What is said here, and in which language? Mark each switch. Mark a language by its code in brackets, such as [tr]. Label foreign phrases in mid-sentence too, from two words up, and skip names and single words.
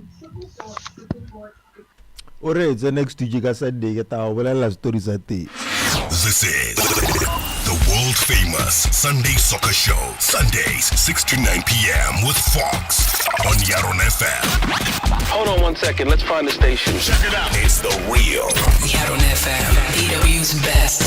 [st] ore [en] the next week [st] ka Sunday ke ta bolela story tsa teng. [en] This is the world famous Sunday Soccer Show, Sundays 6 to 9 p.m. with Fox on YaronaFM. Hold on 1 second, let's find the station. Check it out. It's the real YaronaFM, EW's best.